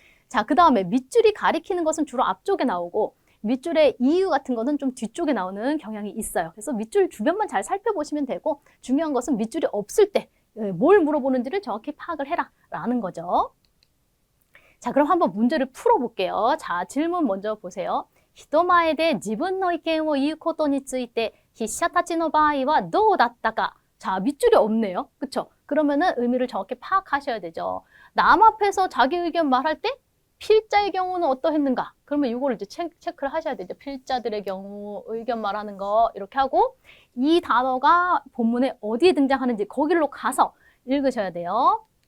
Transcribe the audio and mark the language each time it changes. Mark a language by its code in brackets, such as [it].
[ko] 자, 그 다음에 밑줄이 가리키는 것은 주로 앞쪽에 나오고 밑줄의 이유 같은 거는 좀 뒤쪽에 나오는 경향이 있어요. 그래서 밑줄 주변만 잘 살펴보시면 되고 중요한 것은 밑줄이 없을 때 뭘 물어보는지를 정확히 파악을 해라 라는 거죠. 자, 그럼 한번 문제를 풀어볼게요. 자, 질문 먼저 보세요. [ja] 人前で自分の意見を言うことについて筆者たちの場合はどうだったか? [ko] 자, 밑줄이 없네요. 그쵸? 그러면은 의미를 정확히 파악하셔야 되죠. 남 앞에서 자기 의견 말할 때 필자의 경우는 어떠했는가? 그러면 이거를 이제 체크를 하셔야 되죠. 필자들의 경우 의견 말하는 거 이렇게 하고 이 단어가 본문에 어디에 등장하는지 거기로 가서 읽으셔야 돼요.